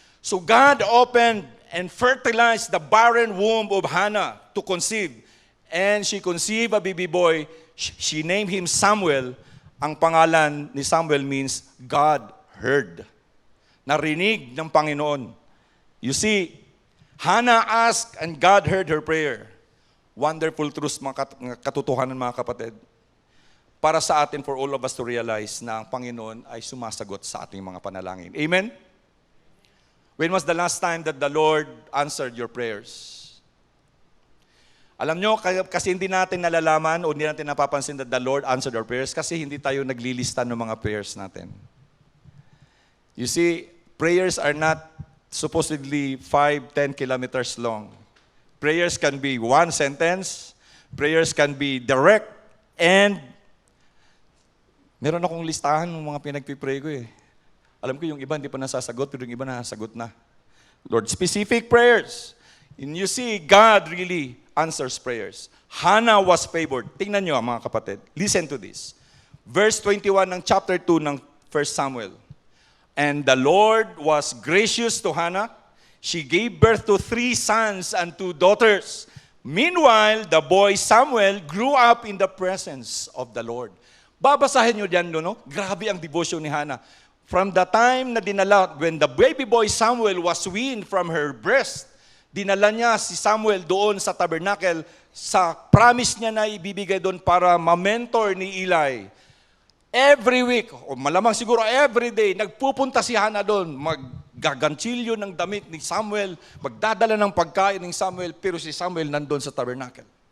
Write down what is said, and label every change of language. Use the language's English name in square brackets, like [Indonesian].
[English] So God opened and fertilized the barren womb of Hannah to conceive. And she conceived a baby boy. She named him Samuel. [Filipino] Ang pangalan ni Samuel means God heard. [English] Narinig ng Panginoon. You see, Hannah asked and God heard her prayer. [Filipino] Wonderful truths, mga katotohanan mga kapatid. Para sa atin, for all of us to realize na ang Panginoon ay sumasagot sa ating mga panalangin. [English] Amen? When was the last time that the Lord answered your prayers? [Filipino] Alam nyo, kasi hindi natin nalalaman o hindi natin napapansin that the Lord answered our prayers kasi hindi tayo naglilista ng mga prayers natin. [English] You see, prayers are not supposedly 5-10 kilometers long. Prayers can be one sentence. Prayers can be direct. [Filipino] And meron akong listahan ng mga pinagpipray ko eh. Alam ko yung iba hindi pa nasasagot, pero yung iba nasasagot na. Lord, specific prayers. [English] And you see, God really answers prayers. Hannah was favored. Tingnan nyo mga kapatid. Listen to this. Verse 21 ng chapter 2 ng 1 Samuel. And the Lord was gracious to Hannah. She gave birth to 3 sons and 2 daughters. Meanwhile, the boy Samuel grew up in the presence of the Lord. [Filipino] Babasahin nyo dyan, no? Grabe ang devotion ni Hannah. From the time na dinala, when the baby boy Samuel was weaned from her breast, dinala niya si Samuel doon sa tabernacle sa promise niya na ibibigay doon para ma-mentor ni Eli. Every week, o malamang siguro every day, nagpupunta si Hannah doon, maggaganchilyo ng damit ni Samuel, magdadala ng pagkain ni Samuel, pero si Samuel nandun sa tabernacle.